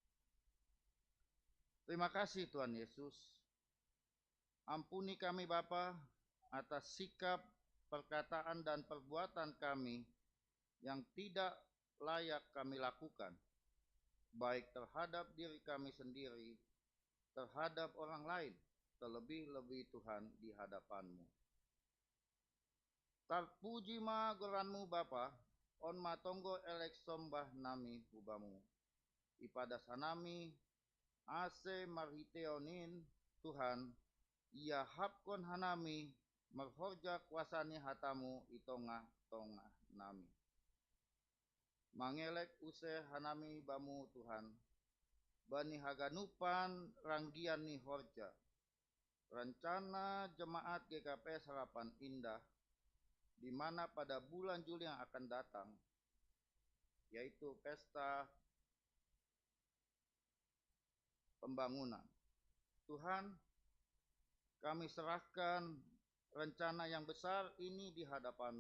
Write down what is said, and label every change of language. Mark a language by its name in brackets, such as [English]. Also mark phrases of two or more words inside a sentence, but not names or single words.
[Indonesian] Terima kasih Tuhan Yesus. Ampuni kami Bapa atas sikap, perkataan dan perbuatan kami yang tidak layak kami lakukan, baik terhadap diri kami sendiri, terhadap orang lain, terlebih-lebih Tuhan di hadapan-Mu. Terpuji ma [Batak Simalungun] goran-Mu Bapa, on matonggo elek sombah nami hubamu. Ipada sanami ase marhiteonin Tuhan, ia hapkon hanami merhorja kuasani hatamu itongah-tongah nami. Mangelek use hanami bamu Tuhan, bani haganupan ranggian ni horja. [Indonesian] Rencana jemaat GKPS Harapan Indah, di mana pada bulan Juli yang akan datang, yaitu pesta pembangunan. Tuhan, kami serahkan rencana yang besar ini di hadapan-Mu.